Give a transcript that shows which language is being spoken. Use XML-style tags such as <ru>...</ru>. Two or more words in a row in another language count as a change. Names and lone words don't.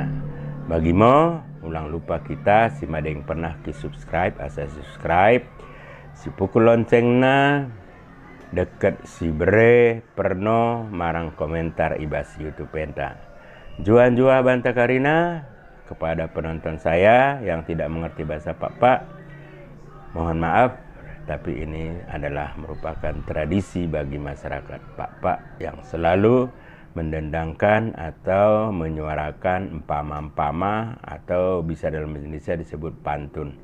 <btd>Bagi mo, ulang lupa kita, si madeng pernah ki subscribe, asa subscribe. si pukul loncengna deket si bere perno marang komentar ibas YouTube penta. Jua banta karina</btd> <id>kepada penonton saya yang tidak mengerti bahasa Pak, mohon maaf, tapi ini adalah merupakan tradisi bagi masyarakat Pak yang selalu mendendangkan atau menyuarakan empama-empama atau bisa dalam Indonesia disebut pantun.</id>